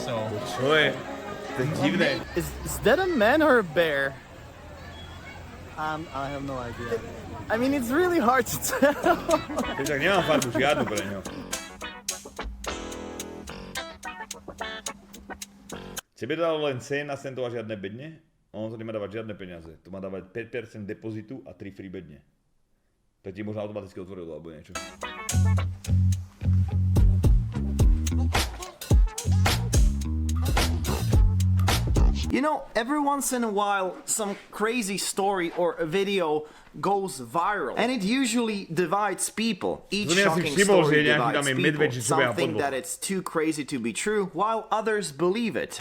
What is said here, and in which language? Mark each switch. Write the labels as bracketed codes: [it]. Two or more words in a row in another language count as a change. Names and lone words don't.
[en] so. [sk] Čo je? To je divné. [en] Is that a man or a bear? I have no idea. I mean, it's really hard to tell. [sk] Tak nemám farbu žiadnu pre ňo. Tebe dalo len 17 centov a žiadne bedne? On to nemá dávať žiadne peniaze. To má dávať 5% depozitu a 3 free bedne. Tak ti možno automaticky otvorilo alebo niečo. [en] You know, every once in a while, some crazy story or a video goes viral, and it usually divides people. Each shocking story divides people. Some think that it's too crazy to be true, while others believe it.